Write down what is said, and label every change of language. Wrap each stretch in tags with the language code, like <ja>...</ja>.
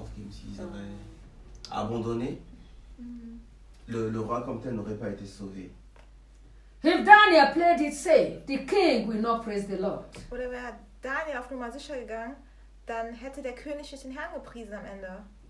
<fr>S'ils auraient abandonné, le roi comme tel n'aurait pas été sauvé.</fr> <en>If Daniel played it safe, the king will not praise the Lord.</en> <de>Oder wäre Daniel auf Nummer sicher gegangen, dann hätte der König nicht den Herrn gepriesen am Ende.</de>